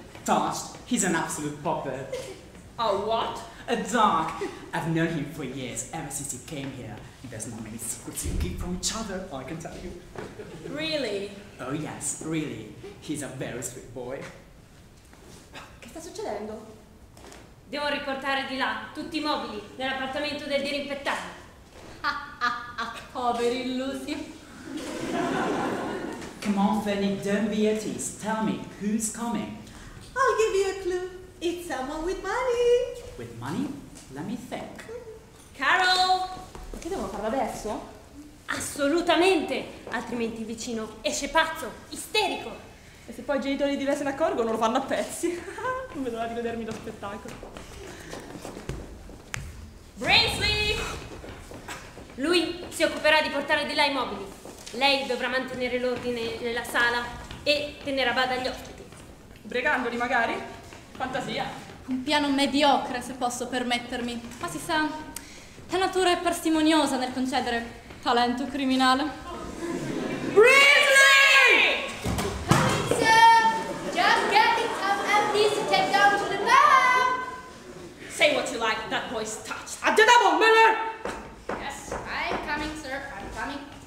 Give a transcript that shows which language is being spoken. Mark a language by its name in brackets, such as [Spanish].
[English] Touched. He's an absolute popper. A what? A dog. I've known him for years, ever since he came here. There's not many secrets you keep from each other, I can tell you. Really? Oh yes, really. He's a very sweet boy. [Italian] Che sta succedendo? Devo riportare di là tutti i mobili nell'appartamento del dirimpettato. Poveri illusi. [English] Come on, Fanny, don't be a tease. Tell me, who's coming? I'll give you a clue. It's someone with money. With money? Let me think. Carol! [Italian] Che devono farlo adesso? Assolutamente! Altrimenti il vicino esce pazzo, isterico. E se poi i genitori di lei se ne accorgono, lo fanno a pezzi. Non vedo l'ora di godermi lo spettacolo. Brindsley! Lui si occuperà di portare di là i mobili. Lei dovrà mantenere l'ordine nella sala e tenere a bada gli ospiti. Bregandoli magari? Fantasia. Un piano mediocre, se posso permettermi. Ma si sa, la natura è parsimoniosa nel concedere talento criminale. Brindsley! [English] Coming, sir! Just getting some empties to take down to the pub! Say what you like, that boy's touched. [Italian] Attendono, Miller! [English] Yes, I'm coming, sir. I'm coming.